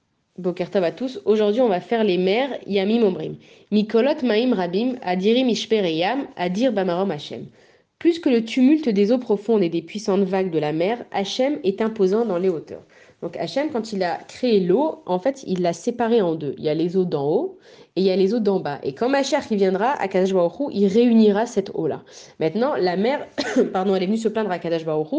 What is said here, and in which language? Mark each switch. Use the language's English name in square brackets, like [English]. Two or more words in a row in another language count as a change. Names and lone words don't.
[Hebrew] בוקר טוב [French] à tous. Aujourd'hui, on va faire les mers [Hebrew] ימים אומרים. מקולות מים רבים אדירים משברי ים אדיר במרום ה. [French] Plus que le tumulte des eaux profondes et des puissantes vagues de la mer, Hachem est imposant dans les hauteurs. Donc Hachem, quand il a créé l'eau, en fait, il l'a séparée en deux. Il y a les eaux d'en haut et il y a les eaux d'en bas. Et quand Mashiach qui viendra, [Hebrew] הקדוש ברוך הוא, [French] il réunira cette eau-là. Maintenant, la mer, pardon, elle est venue se plaindre à [Hebrew] הקדוש ברוך הוא.